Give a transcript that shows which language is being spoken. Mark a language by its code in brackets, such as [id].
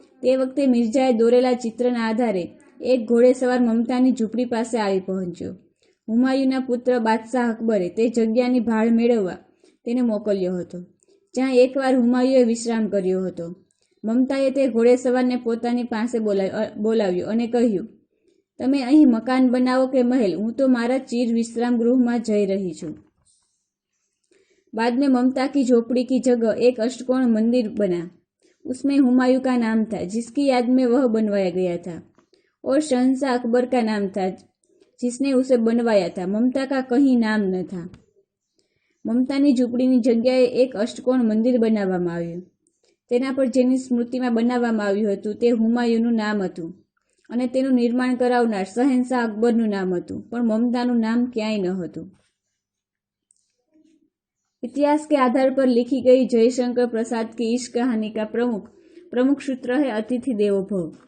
[gu] તે વખતે મિર્જાએ દોરેલા ચિત્રના આધારે એક ઘોડેસવાર મમતાની ઝૂંપડી પાસે આવી પહોંચ્યો. હુમાયુના પુત્ર બાદશાહ અકબરે તે જગ્યાની ભાળ મેળવવા તેને મોકલ્યો હતો, જ્યાં એકવાર હુમાયુએ વિશ્રામ કર્યો હતો. મમતાએ તે ઘોડેસવારને પોતાની પાસે બોલાવ્યો અને કહ્યું, તમે અહીં મકાન बनाओ के महल, હું तो मारा चीर विश्राम गृह में जा रही छूँ. [hi] बाद में ममता की झोपड़ी की जगह एक अष्टकोण मंदिर बना. उसमें हुमायूं का नाम था, जिसकी याद में वह बनवाया गया था, और शहंशाह अकबर का नाम था, जिसने उसे बनवाया था. ममता का कहीं नाम न था. [gu] મમતાની ઝૂંપડીની જગ્યાએ એક અષ્ટકોણ મંદિર બનાવવામાં આવ્યું. તેના પર જેની સ્મૃતિમાં બનાવવામાં આવ્યું હતું તે હુમાયુનું નામ હતું, અને તેનું નિર્માણ કરાવનાર શહેનશાહ અકબરનું નામ હતું, પણ મમતાનું નામ ક્યાંય ન હતું. [hi] इतिहास के आधार पर लिखी गई जयशंकर प्रसाद की इस कहानी का प्रमुख सूत्र है अतिथि देवो भव.